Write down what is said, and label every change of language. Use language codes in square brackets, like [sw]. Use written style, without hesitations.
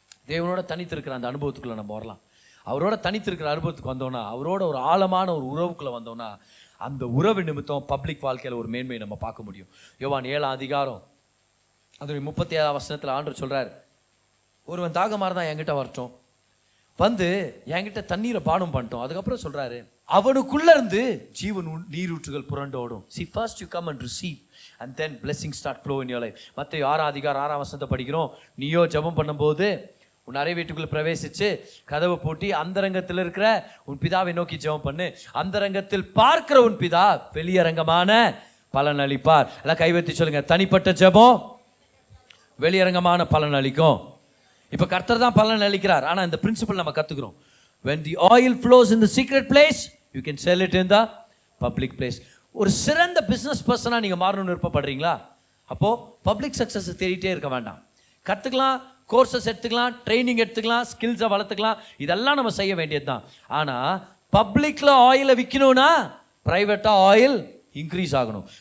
[ta] தேவனோட தனித்திருக்கிற அந்த அனுபவத்துக்குள்ள நம்ம வரலாம். அவரோட தனித்திருக்கிற அனுபவத்துக்கு வந்தோம்னா, அவரோட ஒரு ஆழமான ஒரு உறவுக்குள்ள வந்தோம்னா, அந்த உறவு நிமித்தம் பப்ளிக் வாழ்க்கையில் ஒரு மேன்மையை நம்ம பார்க்க முடியும். யோவான் 7ஆம் அதிகாரம் அதோடைய 37ஆம் வசனத்தில் ஆண்டவர் சொல்றாரு, ஒருவன் தாகமா இருந்தா என்கிட்ட வரட்டும், வந்து என்கிட்ட தண்ணீரை பானம் பண்ணிட்டோம். அதுக்கப்புறம் சொல்றாரு, அவனுக்குள்ள இருந்து ஜீவன் நீரூற்றுகள் புரண்டோடும். [en] See, first you come and receive and then blessings start flow in your life. [ta] மத்தேயு 6ஆம் அதிகாரம் 6ஆம் வசனத்தை படிக்கிறோம். நீயோ ஜெபம் பண்ணும்போது உன் அறை வீட்டுக்குள்ள பிரவேசிச்சு கதவை பூட்டி அந்தரங்கத்தில் இருக்கிற உன் பிதாவை நோக்கி ஜெபம் பண்ணு. அந்தரங்கத்தில் பார்க்கிற உன் பிதா வெளியரங்கமான பலன் அளிப்பார். எல்லாம் கைவெத்தி சொல்லுங்க, தனிப்பட்ட ஜெபம் வெளியரங்கமான பலன் அளிக்கும். இப்ப கர்த்தர் தான் பலன் அளிக்கிறார். ஆனா இந்த பிரின்சிபல் நம்ம கத்துக்கிறோம். [en] when the oil flows in the secret place you can sell it in the public place. [ta] ஒரு சிறந்த பிசினஸ் பர்சனா நீங்க மாறணும்னு விருப்பப்படுறீங்களா? அப்போ பப்ளிக் சக்சஸ் தேடிட்டே இருக்க வேண்டாம். கத்துக்கலாம், கோர்சஸ் எடுத்துக்கலாம், ட்ரைனிங் எடுத்துக்கலாம், ஸ்கில்ஸை வளர்த்துக்கலாம், இதெல்லாம் நம்ம செய்ய வேண்டியது தான். ஆனா பப்ளிக்ல ஆயிலை விற்கணும்னா பிரைவேட்டா ஆயில் இன்க்ரீஸ் ஆகணும்.